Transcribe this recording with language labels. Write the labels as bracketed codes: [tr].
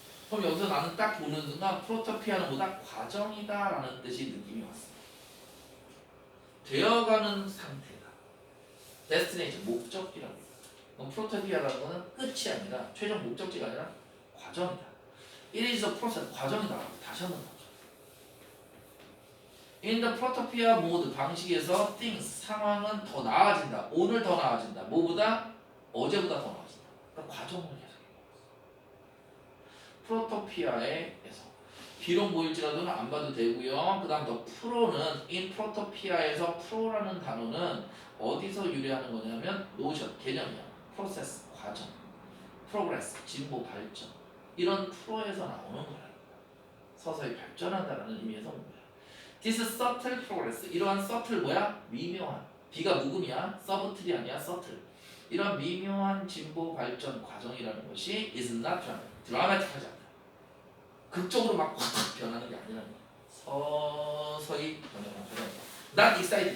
[ko] 그럼 여기서 나는 딱 보는 순간 프로토피아는 뭐다? 과정이다라는 뜻이 느낌이 왔어. 되어가는 상태다. destination 목적지라고. 그럼 프로토피아라는 거는 끝이 아니라 최종 목적지가 아니라 과정이다. [en] It is a process [ko] 과정이다. 다시 한번 보죠. [en] In the protopia mode [ko] 방식에서 [en] things [ko] 상황은 더 나아진다. 오늘 더 나아진다. 뭐보다? 어제보다 더 나아진다. 그러니까 과정을 계속. 프로토피아에서 비록 모일지라도는 안 봐도 되고요. 그 다음 더 프로는 in 프로토피아에서 프로라는 단어는 어디서 유래하는 거냐면 노션 개념이야. 프로세스 과정, 프로그레스 진보 발전 이런 프로에서 나오는 거야. 서서히 발전한다라는 의미에서 온 거야. [en] This subtle progress [ko] 이러한 [en] subtle [ko] 뭐야? 미묘한 B가 묵음이야. subtle이 아니야. subtle 이런 미묘한 진보 발전 과정이라는 것이 [en] is not dramatic [ko] 하지 않다. 극적으로 막 확 변하는 게 아니라는 거야. 서서히 변하는 거야. [en] Not excited